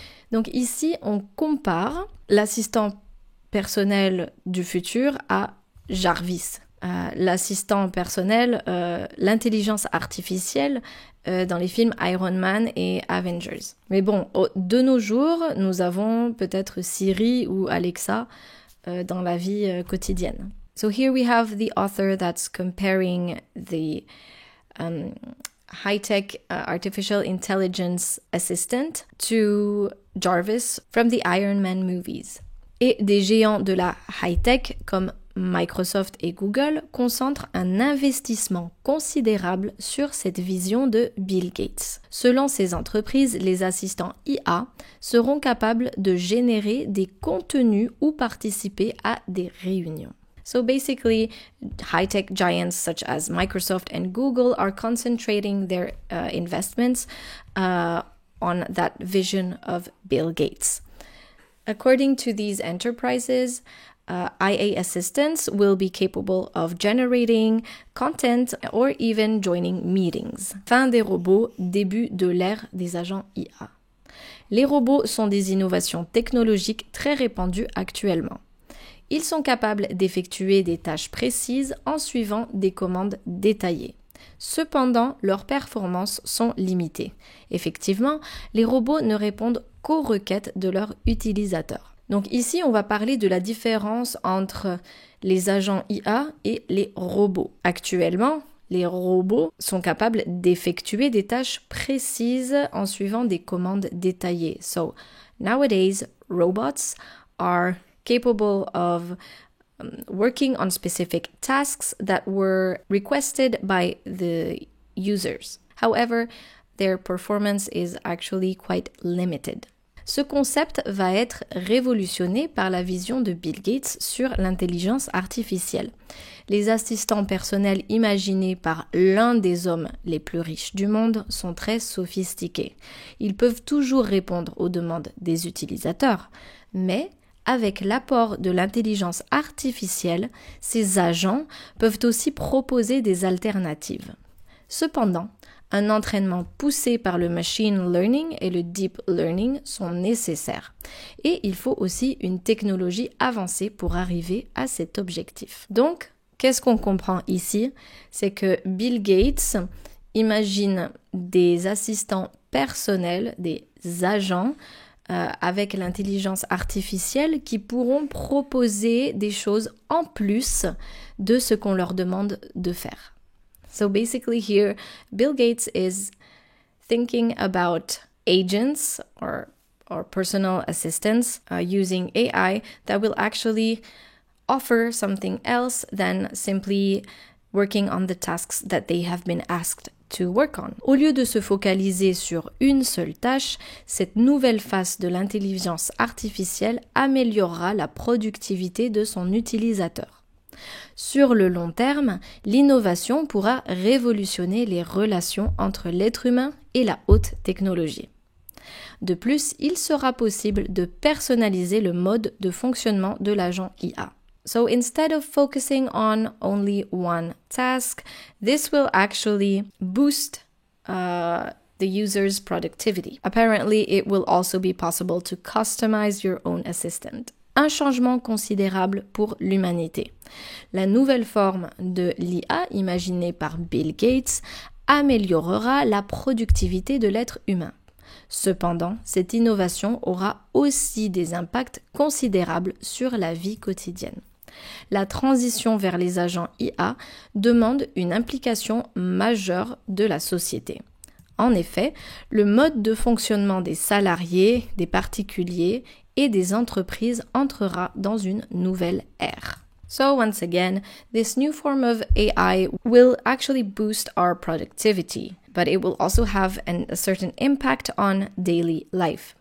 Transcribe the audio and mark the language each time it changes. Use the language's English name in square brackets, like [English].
[French] Donc ici, on compare l'assistant personnel du futur à Jarvis. L'assistant personnel, l'intelligence artificielle dans les films Iron Man et Avengers. Mais bon, de nos jours, nous avons peut-être Siri ou Alexa dans la vie quotidienne. [English] So here we have the author that's comparing the high-tech artificial intelligence assistant to Jarvis from the Iron Man movies. [French] Et des géants de la high-tech comme Microsoft et Google concentrent un investissement considérable sur cette vision de Bill Gates. Selon ces entreprises, les assistants IA seront capables de générer des contenus ou participer à des réunions. [English] So basically, high-tech giants such as Microsoft and Google are concentrating their investments on that vision of Bill Gates. According to these enterprises, IA assistants will be capable of generating content or even joining meetings. [French] Fin des robots, début de l'ère des agents IA. Les robots sont des innovations technologiques très répandues actuellement. Ils sont capables d'effectuer des tâches précises en suivant des commandes détaillées. Cependant, leurs performances sont limitées. Effectivement, les robots ne répondent qu'aux requêtes de leurs utilisateurs. Donc ici, on va parler de la différence entre les agents IA et les robots. Actuellement, les robots sont capables d'effectuer des tâches précises en suivant des commandes détaillées. [English] So, nowadays, robots are capable of working on specific tasks that were requested by the users. However, their performance is actually quite limited. [French] Ce concept va être révolutionné par la vision de Bill Gates sur l'intelligence artificielle. Les assistants personnels imaginés par l'un des hommes les plus riches du monde sont très sophistiqués. Ils peuvent toujours répondre aux demandes des utilisateurs, mais avec l'apport de l'intelligence artificielle, ces agents peuvent aussi proposer des alternatives. Cependant, un entraînement poussé par le machine learning et le deep learning sont nécessaires. Et il faut aussi une technologie avancée pour arriver à cet objectif. Donc, qu'est-ce qu'on comprend ici? C'est que Bill Gates imagine des assistants personnels, des agents, avec l'intelligence artificielle qui pourront proposer des choses en plus de ce qu'on leur demande de faire. [English] So basically here, Bill Gates is thinking about agents or personal assistants using AI that will actually offer something else than simply working on the tasks that they have been asked to work on. [French] Au lieu de se focaliser sur une seule tâche, cette nouvelle face de l'intelligence artificielle améliorera la productivité de son utilisateur. Sur le long terme, l'innovation pourra révolutionner les relations entre l'être humain et la haute technologie. De plus, il sera possible de personnaliser le mode de fonctionnement de l'agent IA. [English] So instead of focusing on only one task, this will actually boost the user's productivity. Apparently, it will also be possible to customize your own assistant. [French] Un changement considérable pour l'humanité. La nouvelle forme de l'IA imaginée par Bill Gates améliorera la productivité de l'être humain. Cependant, cette innovation aura aussi des impacts considérables sur la vie quotidienne. La transition vers les agents IA demande une implication majeure de la société. En effet, le mode de fonctionnement des salariés, des particuliers et des entreprises entrera dans une nouvelle ère. [English] So once again, this new form of AI will actually boost our productivity, but it will also have a certain impact on daily life.